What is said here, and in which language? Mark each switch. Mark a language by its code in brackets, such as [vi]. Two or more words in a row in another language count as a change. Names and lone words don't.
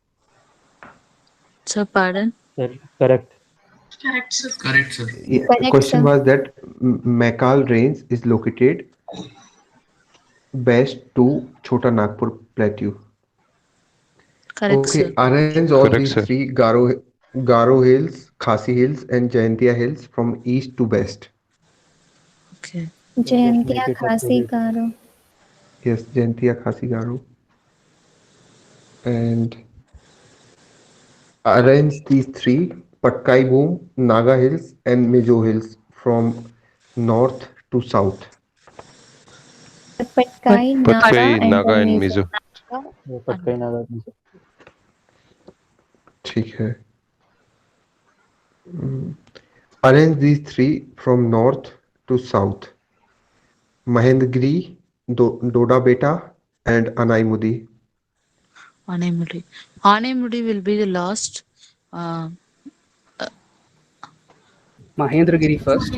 [en] Sir, pardon? Sir, correct. Correct, sir. Correct, sir. Yeah, Correct, the question sir. was that Mackal range is located west to Chota Nagpur plateau. Correct, Okay, sir. arrange all Correct, these sir. three Garo Hills, Khasi Hills, and Jaintia Hills from east to west. Okay. Jayantia Khasi Garo. Yes, Jaintia, Khasi, Garo. And arrange these three Patkai Boom, Naga Hills, and Mizo Hills from north to south. Patkai, Patkai, Naga, Naga, and Mizo. Mizo. Patkai Naga. [hi] ठीक है. [en] Arrange these three from north to south. Mahendgiri, Doda Beta, and Anaimudi. Anemudi. Anemudi will be the last. Mahendragiri first.